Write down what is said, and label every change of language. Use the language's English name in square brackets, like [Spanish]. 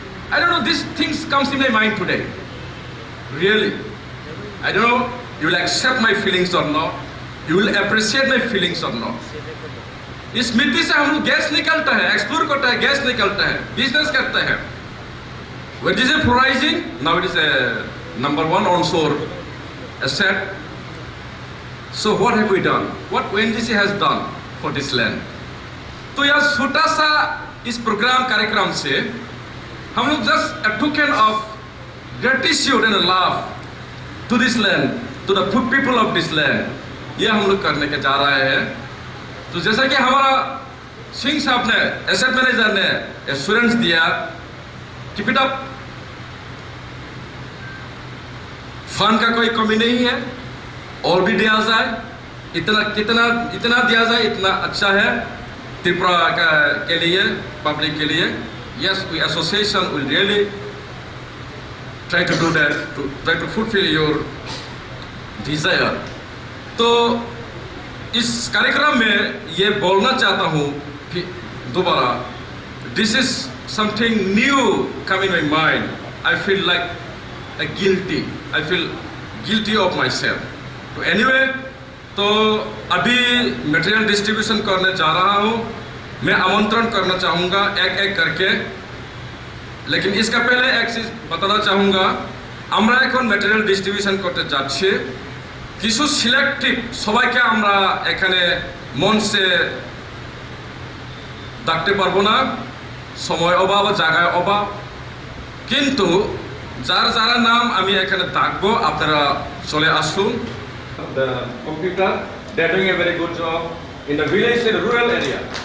[English] I don't know, these things comes in my mind today. Really. I don't know, you will accept my feelings or not. You will appreciate my feelings or not. [Hindi] इस मिट्टी से हम लोग gas निकलता है, explore करता है, gas निकलता है, बिजनेस करता है. [English] When this is rising, now it is a number one onshore asset. So what have we done? What ONGC has done for this land? [Hindi] तो यह छोटा सा इस प्रोग्राम कार्यक्रम से हम लोग [English] just a token of gratitude and love to this land, [Hindi] to the people of this land, ये हम लोग करने के जा रहे हैं। तो जैसा कि हमारा सिंह साहब ने, एसेट मैनेजर ने एश्योरेंस दिया, [English] keep it up, [Hindi] फंड का कोई कमी नहीं है, और भी दिया जाए, इतना दिया जाए, इतना अच्छा है त्रिपुरा के लिए, पब्लिक के लिए। [English] Yes, we association will really try to do that, to try to fulfill your desire. [Hindi] तो इस कार्यक्रम में ये बोलना चाहता हूँ कि दोबारा, [English] this is something new come in my mind. I feel like guilty. I feel guilty of myself. [Hindi] तो anyway, तो अभी मटेरियल डिस्ट्रीब्यूशन करने जा रहा हूँ। मैं आमंत्रण करना चाहूँगा एक एक करके, लेकिन इसका पहले एक चीज बताना चाहूँगा। [Bangla] আমরা এখন ম্যাটেরিয়াল ডিস্ট্রিবিউশন করতে যাচ্ছি। কিছু সিলেক্টিভ, সবাইকে আমরা এখানে মঞ্চে ডাকতে পারবো না, সময় অভাব, জায়গায় অভাব, কিন্তু যারা নাম আমি এখানে ডাকবো আপনারা চলে আসুন। [English] The computer, they are doing a very good job in the village and rural area.